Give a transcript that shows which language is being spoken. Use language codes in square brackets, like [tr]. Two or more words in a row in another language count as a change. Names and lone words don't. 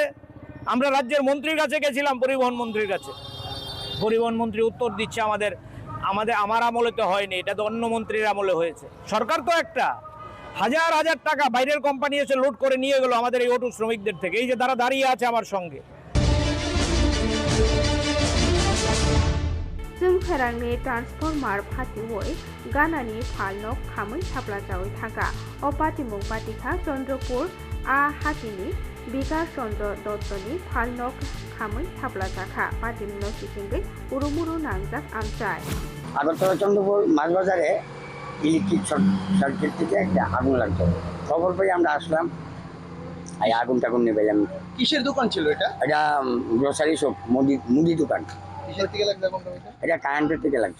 [bn] আমরা রাজ্যের মন্ত্রীর কাছে গেছিলাম, পরিবহন মন্ত্রীর কাছে। পরিবহন মন্ত্রী উত্তর দিচ্ছে আমার আমলে তো হয়নি, এটা তো অন্য মন্ত্রীর আমলে হয়েছে। সরকার তো একটা হাজার হাজার টাকা বাইরের কোম্পানি এসে লুট করে নিয়ে গেল আমাদের এই অটো শ্রমিকদের থেকে। এই যে তারা দাঁড়িয়ে আছে আমার সঙ্গে। [trp] जोंफेरांनि ट्रान्सफर्मार फाटिवै गानानि फालनक खामै थाब्लाजावै थागा अपातिमुं पाटिखा चन्द्रपुर आ हातिनि बिकास चन्द्र दत्तनि फालनक खामै थाब्लाजाखा पाटिमुं सिसिंगै उरुमुरु नांजाक आमचाय [bn] আগরতলা চন্দ্রপুর মাছ বাজারে ইলেকট্রিক সার্কিট থেকে একটা আগুন লাগতো। খবর পেয়ে আমরা আসলাম, এই আগুন টাগুন নিবেলাম। কিসের দোকান ছিল এটা? এটা [en] grocery shop, [bn] মুদি দোকান। এটা কারেন্টের থেকে লাগছে।